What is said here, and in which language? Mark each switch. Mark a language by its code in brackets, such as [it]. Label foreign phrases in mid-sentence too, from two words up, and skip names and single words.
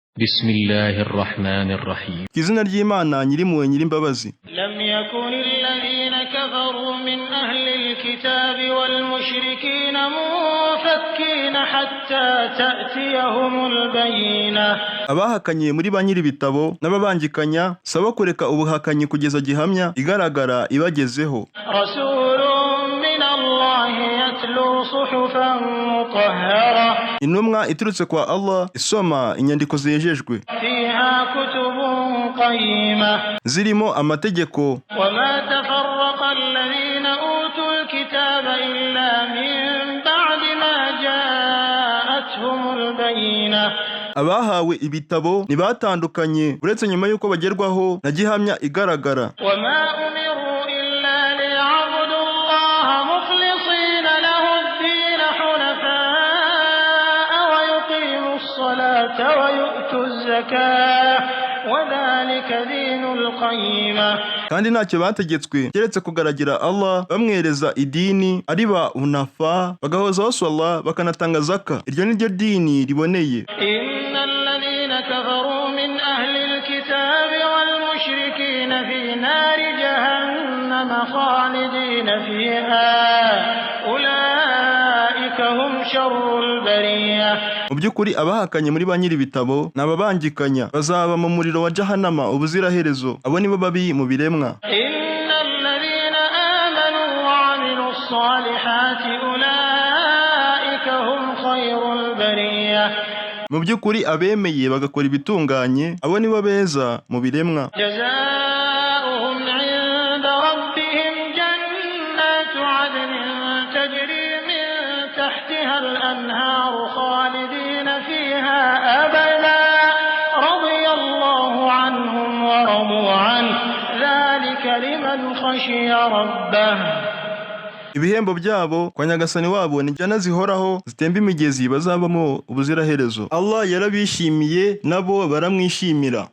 [ar] بسم الله الرحمن الرحيم. [rw] Izina ry'Imana nyirimpuhwe nyirimbabazi. [ar] لم يكن الذين كفروا من أهل الكتاب والمشركين منفكين حتى تأتيهم البينة. [rw] Abahakanye muri ba nyir'ibitabo n'ababangikanya saba kureka ubuhakanyi kugeza gihamya igaragara ibagezeho. [ar] رسول من الله يتلو صحفا مطهرة. [rw] Intumwa iturutse kwa Allah isoma inyandiko zejejwe. [ar] فيها كتب قيمة. [rw] Zirimo amategeko. [ar] وما تفرق الذين أوتوا الكتاب إلا من بعد ما جاءتهم البينة. [rw] Abahawe ibitabo ntibatandukanye uretse nyuma yuko bagerwaho na gihamya igaragara. [ar] وما أمروا إلا ليعبدوا الله مخلصين له الدين حنفاء ويقيموا الصلاة ويؤتوا الزكاة وذلك دين القيمة. [rw] Kandi ntacyo bategetswe keretse kugaragira Allah bamwereza idini ari ba unafa bagahozaho swalla bakanatanga zaka. Iryo ni ryo dini riboneye. [ar] إن الذين كفروا من أهل الكتاب والمشركين في نار جهنم خالدين فيها أولئك هم شر البرية. [rw] Mu by'ukuri abahakanye muri ba nyir'ibitabo n'ababangikanya bazaba mu muriro wa Jahannama ubuziraherezo. Abo nibo babi mu biremwa. [ar] إن الذين آمنوا وعملوا الصالحات أولئك هم خير البرية. [rw] Mu by'ukuri abemeye bagakora ibitunganye abo nibo beza mu biremwa. [ar] جزاؤهم عند ربهم جنات عدن تجري من تحتها الأنهار خالدين فيها أبدا رضي الله عنهم ورضوا عنه ذلك لمن خشي ربه. [rw] Ibihembo byabo kwa Nyagasani wabo ni jana zihoraho zitemba imigezi bazabamo ubuziraherezo. Allah yarabishimiye nabo baramwishimira.